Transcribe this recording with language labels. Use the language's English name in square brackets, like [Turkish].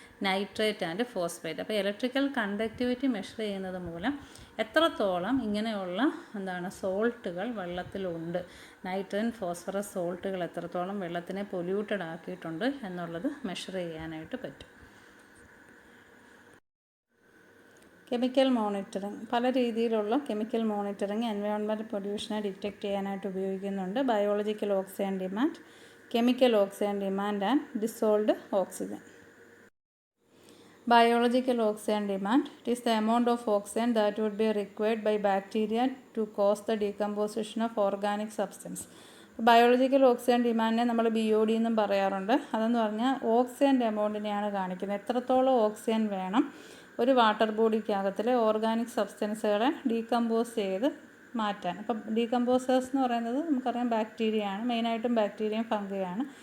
[Malayalam] Nitrate and phosphate. അപ്പോൾ electrical conductivity measure ചെയ്യുന്നത് മൂലം എത്രത്തോളം ഇങ്ങനെയുള്ള സോൾട്ടുകൾ വെള്ളത്തിലുണ്ട്, നൈട്രജൻ ഫോസ്ഫറസ് സോൾട്ടുകൾ എത്രത്തോളം വെള്ളത്തിനെ പൊല്യൂട്ടഡ് ആക്കിയിട്ടുണ്ട് എന്നുള്ളത് മെഷർ ചെയ്യാനായിട്ട് പറ്റും. കെമിക്കൽ മോണിറ്ററിങ്, പല രീതിയിലുള്ള കെമിക്കൽ മോണിറ്ററിങ് എൻവയോൺമെൻറ്റൽ പൊല്യൂഷനെ ഡിറ്റക്റ്റ് ചെയ്യാനായിട്ട് ഉപയോഗിക്കുന്നുണ്ട്. Biological oxygen demand, chemical oxygen demand and dissolved oxygen. [English] Biological oxygen demand, it is the amount of oxygen that would be required by bacteria to cause the decomposition of organic substance. [Malayalam] Biological oxygen ഡിമാൻഡിനെ നമ്മൾ BOD എന്നും പറയാറുണ്ട്. അതെന്ന് പറഞ്ഞാൽ ഓക്സിജൻ്റെ എമൗണ്ടിനെയാണ് കാണിക്കുന്നത്. എത്രത്തോളം oxygen വേണം ഒരു വാട്ടർ ബോഡിക്കകത്തിലെ ഓർഗാനിക് സബ്സ്റ്റൻസുകളെ ഡീകമ്പോസ് ചെയ്ത് മാറ്റാൻ. അപ്പം ഡീകമ്പോസേഴ്സ് എന്ന് പറയുന്നത് നമുക്കറിയാം ബാക്ടീരിയയാണ്, മെയിനായിട്ടും ബാക്ടീരിയയും ഫംഗിയാണ്.